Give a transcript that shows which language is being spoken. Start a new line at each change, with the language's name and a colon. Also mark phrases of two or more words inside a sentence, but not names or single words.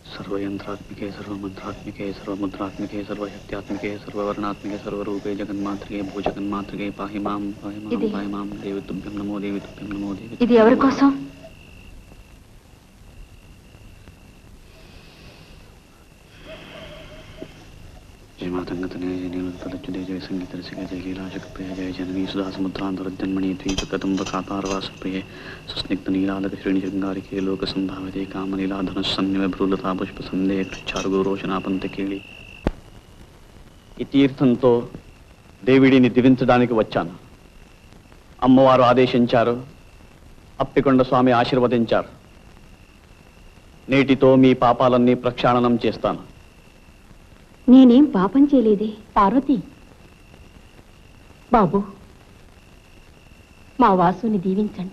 Sanskrit: सर्वयंत्रात्मिके सर्वमंत्रात्मिके सर्वमुद्रात्मिके सर्वशक्त्यात्मिके सर्ववर्णात्मिके सर्वरूपे जगन्मातृके भूजगन्मातृके पाहि मां देवी तुभ्यं नमो देवी तुभ्यं नमो देवी।
Telugu: ఇది ఎవరి కోసం?
Sanskrit: जय मातंगतने जय नीलतलच्युते जय संगीत रसिके जय लीलाशक्प्रिय जय जननी सुधा समुद्रांतरजन्मणि द्वीपकदम्बकापारवासप्रिये सुस्निग्ध नीलालक श्रेणिशृंगारिके लोकसंभाविते कामनीलाधनस्सन्निव भ्रूलता पुष्पसन्देह चारुगोरोचनापंतकेళి
Telugu: ఈ తీర్థంతో దేవిడిని దివించడానికి వచ్చాను. అమ్మవారు ఆదేశించారు, అప్పికొండ స్వామి ఆశీర్వదించారు. నేటితో మీ పాపాలన్నీ ప్రక్షాళనం చేస్తాను. నేనేం పాపం చేయలేదే. పార్వతి బాబు, మా వాసుని దీవించండి.